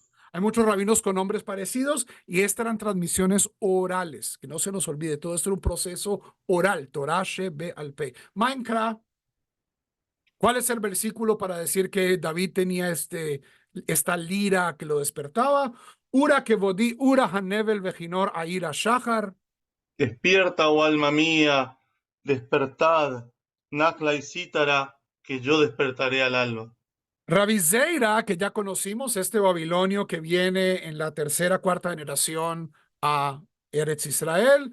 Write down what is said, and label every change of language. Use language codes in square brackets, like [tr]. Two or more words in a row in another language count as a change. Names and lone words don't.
[es] hay muchos rabinos con nombres parecidos y estas eran transmisiones orales, que no se nos olvide, todo esto era un proceso oral, [he] תורה שבעל פה. [es] Minecraft, ¿cuál es el versículo para decir que David tenía esta lira que lo despertaba? [he] עורה כבודי עורה הנבל וכנור אעירה שחר. [es] Despierta, oh alma mía, despertad, Nacla y Cítara, que yo despertaré al alba. Rabbi Zeira, que ya conocimos, este babilonio que viene en la tercera, cuarta generación a Eretz Israel.